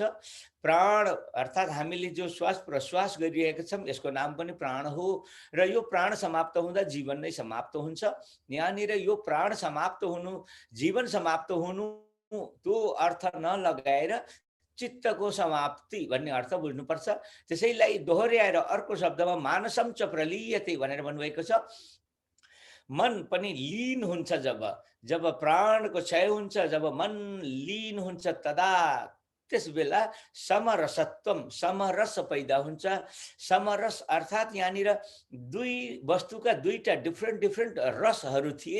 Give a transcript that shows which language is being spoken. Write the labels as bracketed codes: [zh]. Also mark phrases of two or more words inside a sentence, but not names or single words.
[ne] प्राण अर्थात् हामीले जो श्वास प्रश्वास गरिरहेका छौँ यसको नाम पनि प्राण हो र यो प्राण समाप्त हुँदा जीवन नै समाप्त हुन्छ। यहाँनिर यो प्राण समाप्त हुनु, जीवन समाप्त हुनु त्यो अर्थ नलगाएर चित्तको समाप्ति भन्ने अर्थ बुझ्नुपर्छ। त्यसैलाई दोहोर्याएर अर्को शब्दमा [sa] मानसं च प्रलीयते [ne] भनेर भन्नुभएको छ। मन पनि लीन हुन्छ जब प्राणको क्षय हुन्छ, जब मन लीन हुन्छ तदा त्यस बेला समरसत्वम, समरस पैदा हुन्छ। समरस अर्थात् यहाँनिर दुई वस्तुका दुईटा डिफ्रेन्ट रसहरू थिए।